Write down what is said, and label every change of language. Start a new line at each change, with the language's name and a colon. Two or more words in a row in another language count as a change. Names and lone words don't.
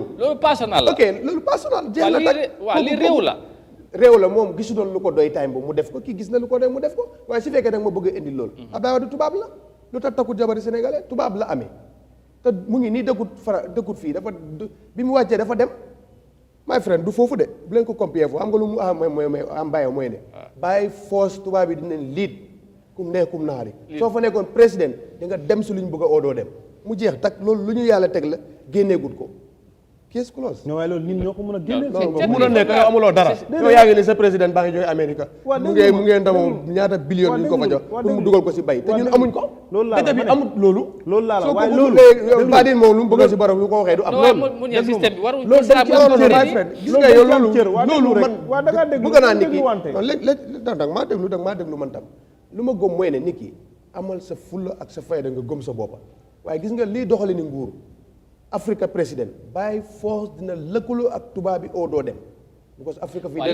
Wolof: personnel la ok loolu personnel jeex na tak waaw li réew la réew la moom gisu doon lu ko doy time bu mu def ko kii gis na lu ko doy mu def ko waaye su fekkee nag ma bëgg a indi loolu Abdoulaye Wade tubaab la lu tax takku jabari sénégalais tubaab la amee te mu ngi nii dëkkut fii dafa bi mu wàccee dafa dem
English: my friend
Wolof: du foofu de bu leen ko compare foofu am nga lu mu am bàyyi mooy ne bàyyi force tubaab bi dinañ liit kum neex kum naari soo fa nekkoon président di nga dem si lu ñu bëgg a oodoo dem mu jeex tak loolu lu ñu yàlla teg la génneegut ko
English: case close.
Wolof: non waaye loolu nit ñoo ko mën a génne. non mun a nekk yow amuloo dara. yow yaa ngi ne sa président baa ngi jógee Amérique. mu ngee ndamoo ñaata billion yu ñu ko fa jox pour mu dugal ko si bay te ñun amuñ ko. loolu laa la bi amut loolu. loolu laa la waaye loolu Badine moom lu mu bëgg si borom lu ko waxee du am. loolu système bi warul loolu dañ ci am cër gis nga yow loolu man bëgg naa nit ki non léegi maa déglu man tam lu ma gëm mooy ne nit ki amal sa fulla ak sa fayda nga gëm sa boppa waaye gis nga lii doxali ni nguur Africa président
English: by force
Wolof: dina lëkkaloo ak tubaab bi oo doo dem because Africa fii